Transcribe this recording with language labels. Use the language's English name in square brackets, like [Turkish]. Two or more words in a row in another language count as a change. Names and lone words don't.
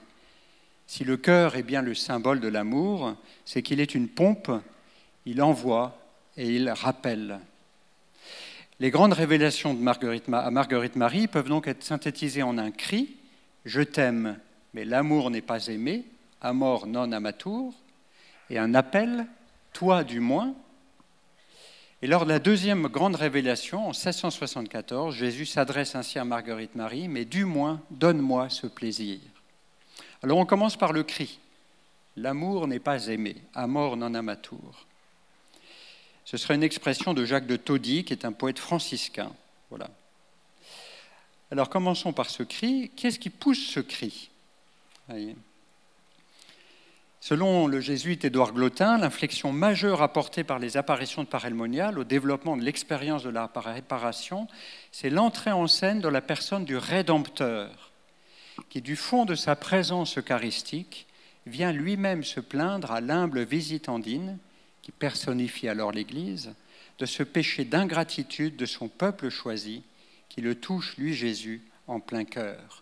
[French] Si le cœur est bien le symbole de l'amour, c'est qu'il est une pompe, il envoie et il rappelle. Les grandes révélations à Marguerite Marie peuvent donc être synthétisées en un cri, « Je t'aime, mais l'amour n'est pas aimé, [Latin] amor non amatur [French] », et un appel, « Toi du moins ». Et lors de la deuxième grande révélation, en 1674, Jésus s'adresse ainsi à Marguerite Marie, « Mais du moins, donne-moi ce plaisir ». Alors on commence par le cri. L'amour n'est pas aimé, [Latin] amor non amatur. [French] Ce serait une expression de Jacques de Todi, qui est un poète franciscain. Voilà. Alors commençons par ce cri. Qu'est-ce qui pousse ce cri? Voyez. Selon le jésuite Édouard Glotin, l'inflexion majeure apportée par les apparitions de Parelmonial au développement de l'expérience de la réparation, c'est l'entrée en scène de la personne du Rédempteur, qui, du fond de sa présence eucharistique, vient lui-même se plaindre à l'humble visitandine, qui personnifie alors l'Église, de ce péché d'ingratitude de son peuple choisi, qui le touche, lui Jésus, en plein cœur.